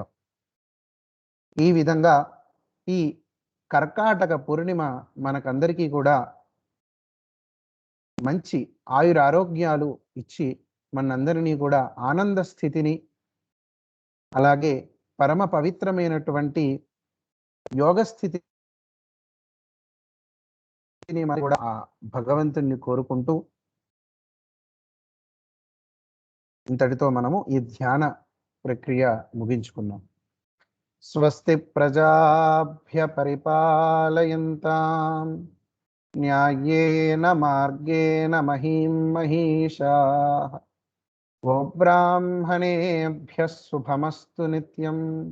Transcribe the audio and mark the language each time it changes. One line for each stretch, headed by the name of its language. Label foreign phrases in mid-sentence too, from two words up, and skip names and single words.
Telugu: ఈ విధంగా ఈ కర్కాటక పూర్ణిమ మనకందరికీ కూడా మంచి ఆయురారోగ్యాలు ఇచ్చి మనందరినీ కూడా ఆనంద స్థితిని, అలాగే పరమ పవిత్రమైనటువంటి యోగ స్థితిని కూడా ఆ భగవంతుణ్ణి కోరుకుంటూ ఇంతటితో మనము ఈ ధ్యాన ప్రక్రియ ముగించుకున్నాం.
Sanskrit: स्वस्ति प्रजाभ्य परिपालयन्तां न्यायेन मार्गेण महीं महीषाः गोब्राह्मणेभ्यः शुभमस्तु नित्यं.